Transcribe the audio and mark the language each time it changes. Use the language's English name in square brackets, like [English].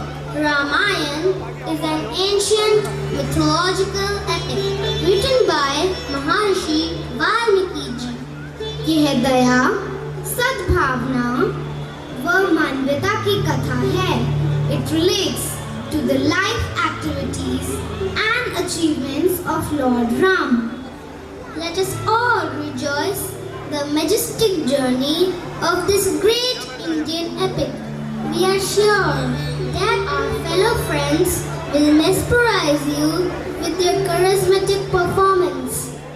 [English] Ramayana is an ancient mythological epic written by Maharishi Valmiki ji. [Hindi] यह दया, सद्भावना व मानवता की कथा है. [English] It relates to the life activities and achievements of Lord Ram. Let us all rejoice the majestic journey of this great Indian epic. We are sure that our fellow friends will mesmerize you with their charismatic performance.